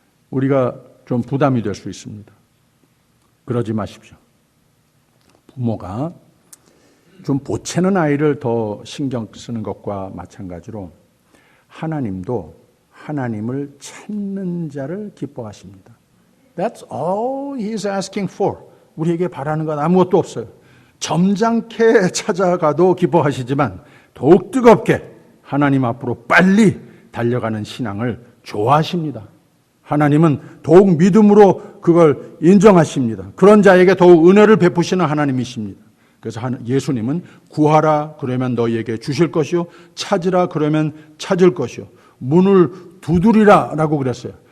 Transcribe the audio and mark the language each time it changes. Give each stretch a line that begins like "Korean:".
Korean: 우리가 좀 부담이 될 수 있습니다. 그러지 마십시오. 부모가 좀 보채는 아이를 더 신경 쓰는 것과 마찬가지로 하나님도 하나님을 찾는 자를 기뻐하십니다.
English: That's all He's asking for.
Korean: 우리에게 바라는 건 아무것도 없어요. 점잖게 찾아가도 기뻐하시지만 더욱 뜨겁게 하나님 앞으로 빨리 달려가는 신앙을 좋아하십니다. 하나님은 더욱 믿음으로 그걸 인정하십니다. 그런 자에게 더욱 은혜를 베푸시는 하나님이십니다. 그래서 예수님은 구하라 그러면 너희에게 주실 것이요 찾으라 그러면 찾을 것이요 문을 두드리라 라고 그랬어요.